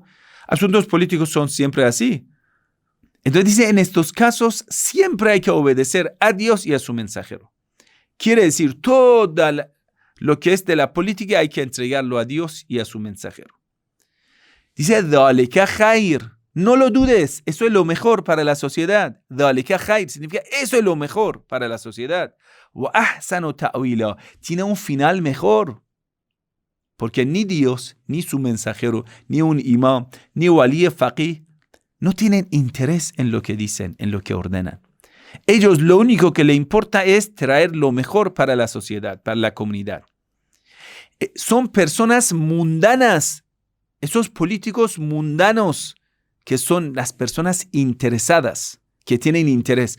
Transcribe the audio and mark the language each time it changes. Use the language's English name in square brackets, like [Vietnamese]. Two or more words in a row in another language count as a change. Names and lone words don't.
[Spanish] Asuntos políticos son siempre así. Entonces dice, en estos casos siempre hay que obedecer a Dios y a su mensajero. Quiere decir, todo lo que es de la política hay que entregarlo a Dios y a su mensajero. Dice, [Arabic] ذَلِكَ خَيْرٌ. [Spanish] No lo dudes, eso es lo mejor para la sociedad. [Arabic] ذَلِكَ خَيْرٌ [Spanish] significa eso es lo mejor para la sociedad. [Arabic] وَأَحْسَنُ تَأْوِيلًا, [Spanish] tiene un final mejor. Porque ni Dios, ni su mensajero, ni un imam, ni [Arabic] ولي فقيه, [Spanish] no tienen interés en lo que dicen, en lo que ordenan. Ellos lo único que les importa es traer lo mejor para la sociedad, para la comunidad. Son personas mundanas, esos políticos mundanos, que son las personas interesadas, que tienen interés.